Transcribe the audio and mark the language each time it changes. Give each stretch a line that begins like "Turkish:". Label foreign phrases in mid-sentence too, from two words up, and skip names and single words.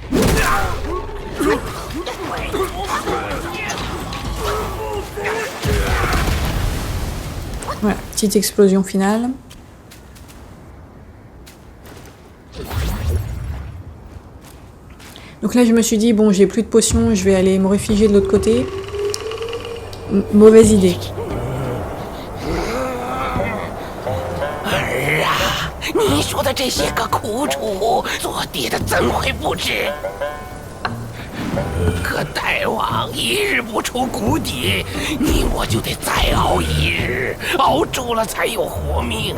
French: Voilà, petite explosion finale. Donc là, je me suis dit, bon, j'ai plus de potions, je vais aller me réfugier de l'autre côté. Mauvaise idée.
Chinese: 儿啊，你说的这些个苦楚，做爹的怎会不知？可大王一日不出谷底，你我就得再熬一日，熬住了才有活命。